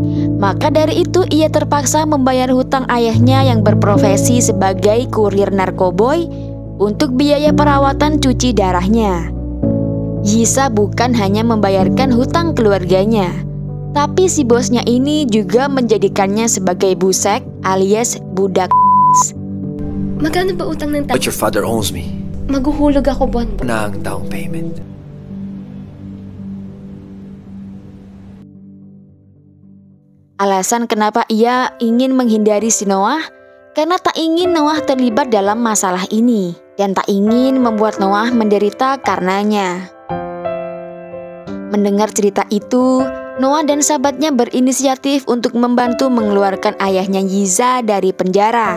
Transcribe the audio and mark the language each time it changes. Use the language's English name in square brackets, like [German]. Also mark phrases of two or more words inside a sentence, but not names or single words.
[Indonesian] Maka dari itu ia terpaksa membayar hutang ayahnya yang berprofesi sebagai kurir narkoboy untuk biaya perawatan cuci darahnya. Yisa bukan hanya membayarkan hutang keluarganya, tapi si bosnya ini juga menjadikannya sebagai busek alias budak. [Filipino] Magkano ba utang ng [English] But your father owes me [Filipino] Maguhulog ako buwan-buwan. [English] ng down payment. [Indonesian] Alasan kenapa ia ingin menghindari si Noah karena tak ingin Noah terlibat dalam masalah ini dan tak ingin membuat Noah menderita karenanya. Mendengar cerita itu, Noah dan sahabatnya berinisiatif untuk membantu mengeluarkan ayahnya Yiza dari penjara.